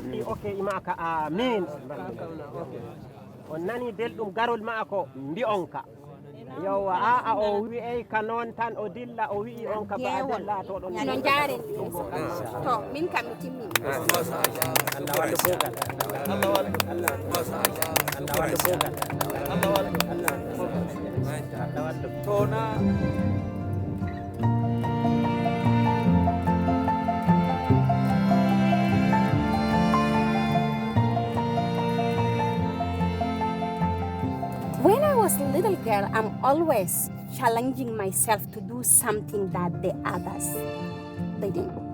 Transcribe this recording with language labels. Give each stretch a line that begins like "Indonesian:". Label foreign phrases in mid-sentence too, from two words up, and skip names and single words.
Fula: ok imaka amin on nani belɗum garol maako mbi'onka yowa a o wi'ey ka noon tan o dilla o wi'i on ka ba dilla to ɗon no jaren to min kam mi timmini Allah waddu kugal Allah waddu kugal Allah waddu to na
English: When I was a little girl, I'm always challenging myself to do something that the others they didn't.